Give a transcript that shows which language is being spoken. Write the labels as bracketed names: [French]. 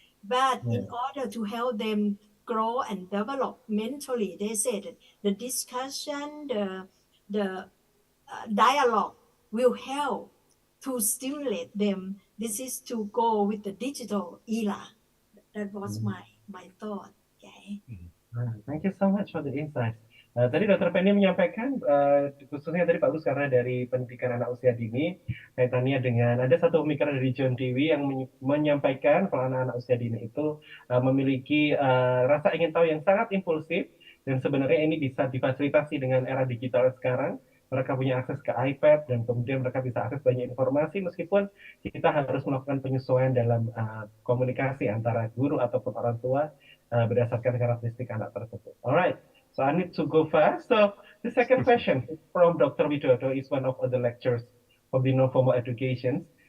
[English] But in order to help them grow and develop mentally, they said the discussion, the dialogue will help to stimulate them. This is to go with the digital era. That was my thought. Okay. Thank you so much for the insights. [Indonesian] Tadi Dr. Pennee menyampaikan, khususnya tadi bagus karena dari pendidikan anak usia dini, kaitannya dengan ada satu pemikiran dari John Dewey yang menyampaikan kalau anak-anak usia dini itu memiliki rasa ingin tahu yang sangat impulsif, dan sebenarnya ini bisa difasilitasi dengan era digital sekarang. Mereka punya akses ke iPad dan kemudian mereka bisa akses banyak informasi meskipun kita harus melakukan penyesuaian dalam komunikasi antara guru ataupun orang tua berdasarkan karakteristik anak tersebut. [English] Alright, so I need to go fast. So the second question from Dr. Widodo is one of the lectures of the non-formal education.